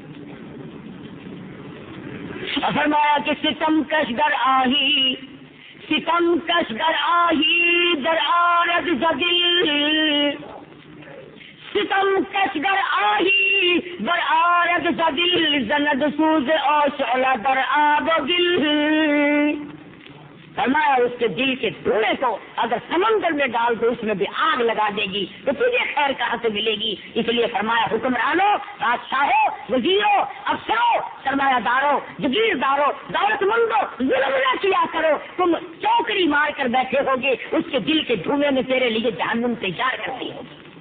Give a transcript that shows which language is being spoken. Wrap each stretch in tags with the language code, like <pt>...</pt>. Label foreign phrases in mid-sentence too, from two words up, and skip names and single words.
<ur>اور فرمایا کہ</ur> <fa>ستم کش گر آہی، ستم کش گر آہی در آرد زدل، ستم کش گر آہی در آرد زدل، زند سوز او شعلہ در آب و گل،</fa> <ur>فرمایا اس کے دل کے دھوئیں کو اگر سمندر میں ڈال دو اس میں بھی آگ لگا دے گی تو تجھے خیر کہاں سے ملے گی۔ اس لیے فرمایا حکمرانوں، بادشاہوں، وزیروں، افسروں، سرمایہ داروں، جگیرداروں، دولت مندوں، ظلم نہ کیا کرو، تم چوکڑی مار کر بیٹھے ہوگے، اس کے دل کے دھوئیں میں تیرے لیے جہنم تیار کرتی ہوگی۔</ur>